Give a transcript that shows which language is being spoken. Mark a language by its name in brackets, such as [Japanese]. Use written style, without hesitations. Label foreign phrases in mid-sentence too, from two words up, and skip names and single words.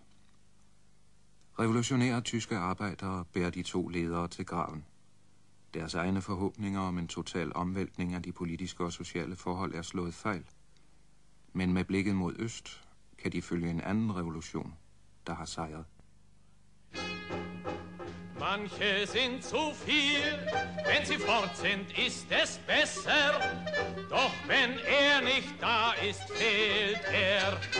[Danish] Revolutionære tyske arbejdere bærer de to ledere til graven. Deres egne forhåbninger om en total omvæltning af de politiske og sociale forhold er slået fejl. Men med blikket mod øst kan de følge en anden revolution, der har sejret. [German] Manche sind zu viel, wenn sie fort sind, ist es besser. Doch wenn er nicht da ist, fehlt er.